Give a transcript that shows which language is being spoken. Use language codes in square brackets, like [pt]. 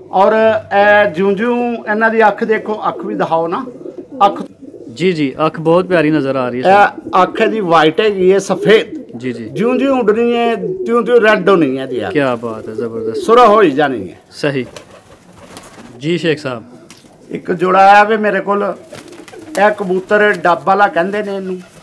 [pa] ਔਰ ਇਹ ਜਿਉਂ-ਜਿਉਂ ਇਹਨਾਂ ਦੀ ਅੱਖ ਦੇਖੋ, ਅੱਖ ਵੀ ਦਿਖਾਓ ਨਾ। ਅੱਖ [hi] जी जी, ਅੱਖ बहुत प्यारी नज़र आ रही है। [pa] ਇਹ ਅੱਖ ਦੀ ਵਾਈਟ ਹੈਗੀ ਹੈ, ਸਫेद। [hi] जी जी। [pa] ਜਿਉਂ-ਜਿਉਂ ਉੱਡਣੀ ਹੈ ਤਿਉਂ-ਤਿਉਂ ਰੈੱਡ ਹੋਣੀ ਹੈ ਇਹਦੀ ਅੱਖ। [hi] क्या बात है, ज़बरदस्त। [pa] ਸੁਰਖ ਹੋਈ ਜਾਣੀ ਹੈ। [hi] सही। जी शेख साहब। [pa] ਇੱਕ ਜੋੜਾ ਆਇਆ ਵੇ ਮੇਰੇ ਕੋਲ। ਇਹ ਕਬੂਤਰ ਡੱਬ ਵਾਲਾ ਕਹਿੰਦੇ ਨੇ ਇਹਨੂੰ।